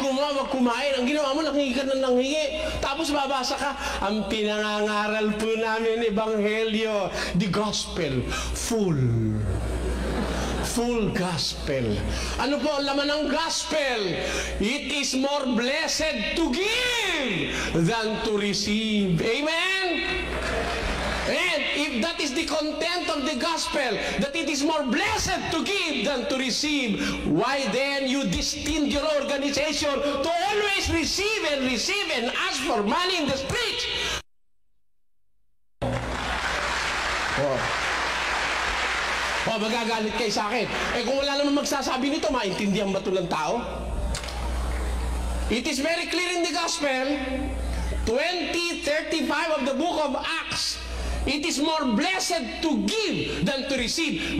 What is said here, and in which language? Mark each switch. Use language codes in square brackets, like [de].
[tl] Wag kumain. Ang ginawa mo, nanghingi ka na nanghingi. Tapos babasa ka, ang pinangangaral po namin, Ebanghelyo, [en] the gospel, full gospel. [tl] Ano po ang laman ng gospel? [en] It is more blessed to give than to receive. Amen? And if that is the content of the gospel, that it is more blessed to give than to receive, why then you destine your organization to always receive and ask for money in the streets? [tl] Magagalit kayo sa akin. Kung wala naman magsasabi nito, maintindihan ba ito ng tao? [en] It is very clear in the gospel, 20:35 of the book of Acts. It is more blessed to give than to receive.